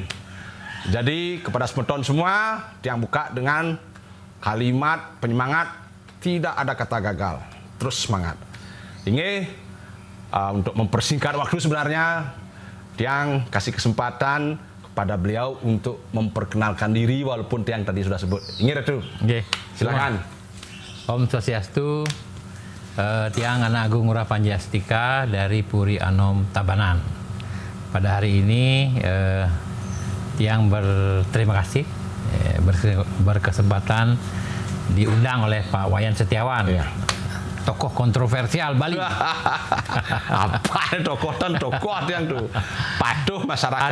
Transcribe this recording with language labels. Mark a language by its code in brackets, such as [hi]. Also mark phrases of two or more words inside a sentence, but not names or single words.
[id] Jadi kepada semeton semua, yang buka dengan kalimat penyemangat, tidak ada kata gagal, terus semangat. Ini untuk mempersingkat waktu sebenarnya, yang kasih kesempatan kepada beliau untuk memperkenalkan diri walaupun yang tadi sudah sebut. Ini Ratu. Silakan. [sa] Om Swastiastu, [id] Tiang Anak Agung Ngurah Panji Astika dari Puri Anom Tabanan. Pada hari ini Tiang berterima kasih berkesempatan diundang oleh Pak Wayan Setiawan, tokoh kontroversial Bali. Apa tokoh yang tuh patuh masyarakat